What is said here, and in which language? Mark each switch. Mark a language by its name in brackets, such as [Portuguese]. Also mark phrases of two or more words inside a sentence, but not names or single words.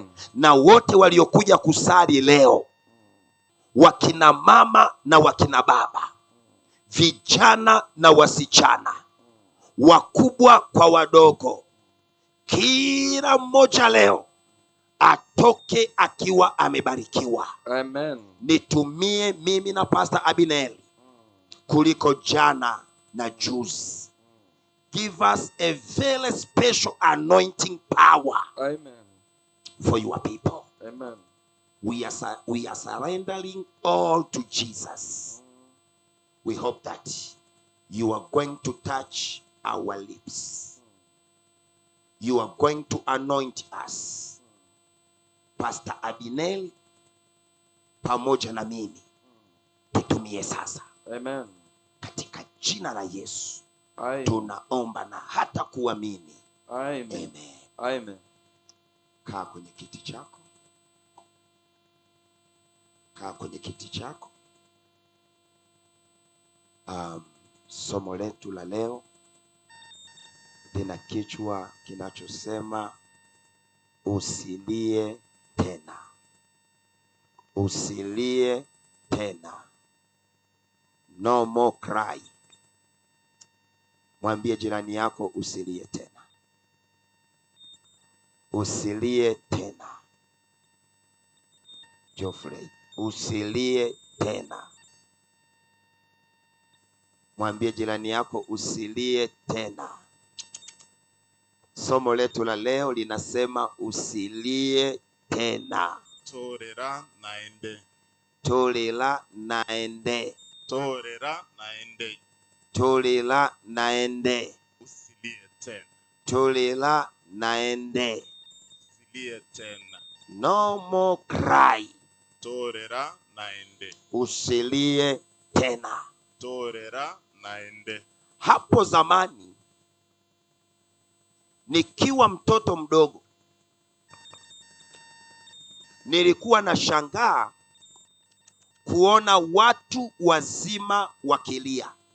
[Swahili] Na wote waliokuja kusali leo, wakina mama na wakina baba, vijana na wasichana, wakubwa kwa wadogo, kila mmoja leo atoke akiwa amebarikiwa. Amen. Nitumie mimi na Pastor Abinel kuliko jana na juzi. [English] Give us a very special anointing power. Amen. For your people. Amen. We are surrendering all to Jesus. We hope that you are going to touch our lips. You are going to anoint us. [Swahili] Pastor Abinel pamoja na mimi tutumie sasa. Amen. Katika jina la Yesu. Amen. Tunaomba na hata kuamini. Amen. Amen. Amen. Kaa kwenye kiti chako. Kaa kwenye kiti chako. Somo letu la leo lina kichwa kinachosema usilie tena. Usilie tena. [English] No more cry. [Swahili] Mwambie jirani yako usilie tena. Usilie tena. Geoffrey, usilie tena. Mwambie jirani yako usilie tena. Somo letu la leo linasema usilie tena. [Gusii] Torera naende. Torera naende. Torera naende. Torera naende. [Swahili] Usilie tena. [Gusii] Torera naende. [Swahili] Usilie tena. [English] No more cry. [Gusii] Torera naende. [Swahili] Usilie tena. [Gusii] Torera naende. [Swahili] Hapo zamani nikiwa mtoto mdogo nilikuwa na shangaa kuona watu wazima wakilia.